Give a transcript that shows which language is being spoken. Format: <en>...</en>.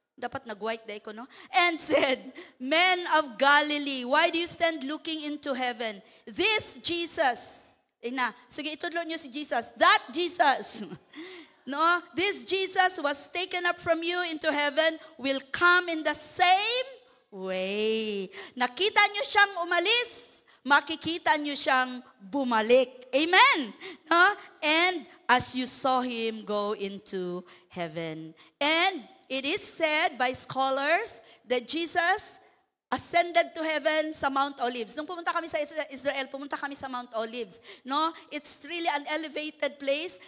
<tl>Dapat nag-white day ko, no?</tl> <en>And said, Men of Galilee, why do you stand looking into heaven? This Jesus,</en> <ceb>sige, itudlo nyo si Jesus.</ceb> <en>That Jesus, no? This Jesus was taken up from you into heaven will come in the same way.</en> <tl>Nakita nyo siyang umalis, makikita nyo siyang bumalik. Amen? No?</tl> <en>And as you saw Him go into heaven. And it is said by scholars that Jesus ascended to heaven sa Mount Olives.</en> <tl>Nung pumunta kami sa Israel, pumunta kami sa Mount Olives. No?</tl> <en>It's really an elevated place.</en>